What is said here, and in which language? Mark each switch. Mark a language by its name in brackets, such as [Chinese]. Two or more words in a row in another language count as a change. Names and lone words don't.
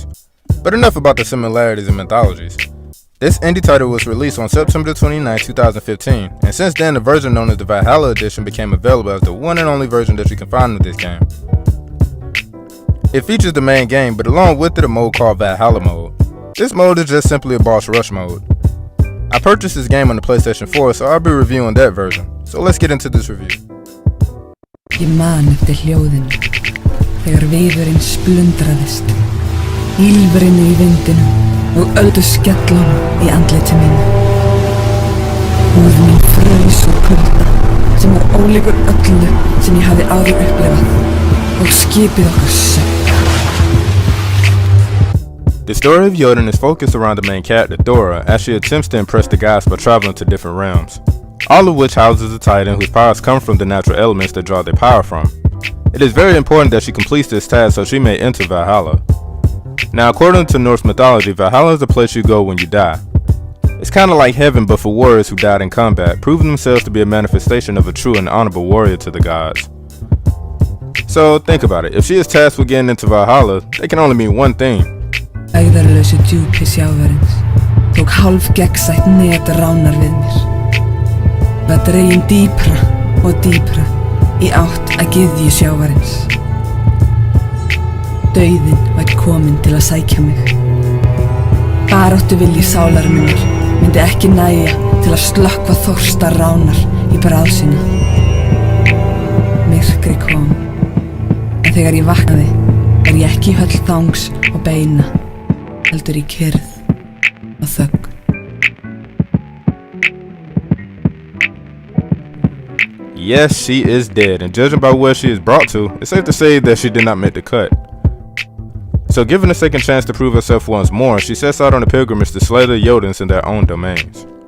[English] But enough about the similarities in mythologies. This indie title was released on September 29, 2015, and since then the version known as the Valhalla edition became available as the one and only version that you can find with this game. It features the main game, but along with it a mode called Valhalla mode. This mode is just simply a boss rush mode. I purchased this game on the PlayStation 4, so I'll be reviewing that version. So let's get into this review. [Icelandic] Ég man eftir hljóðinu, þegar viðurinn splundraðist, ýlfrinu í vindinu og öldu skellunum í andliti mínu. Húð mín fraus og kulda sem var ólíkur öllu sem ég hafði áður upplifað og skipið okkar sökk. [English] The story of Jotun is focused around the main character Thora as she attempts to impress the gods by traveling to different realms, all of which houses a titan whose powers come from the natural elements that draw their power from. It is very important that she completes this task so she may enter Valhalla. Now, according to Norse mythology, Valhalla is the place you go when you die. It's kinda like heaven but for warriors who died in combat, proving themselves to be a manifestation of a true and honorable warrior to the gods. So, think about it. If she is tasked with getting into Valhalla, they can only mean one thing. [Icelandic] Æðarlausu djúpi sjávarins tók hálf gegnsætt net ránar við mér. Var dregin dýpra og dýpra í átt að gyðju sjávarins. Dauðinn var kominn til að sækja mig. Baráttuvilji sálar minnar myndi ekki nægja til að slökkva þorsta ránar í bráð sína. Myrkri kom, en þegar ég vaknaði ég ekki í höll þangs og beina, heldur í kyrrð og þögn. [English] Yes, she is dead, and judging by where she is brought to, it's safe to say that she did not make the cut. So given a second chance to prove herself once more, she sets out on a pilgrimage to slay the Jotuns in their own domains.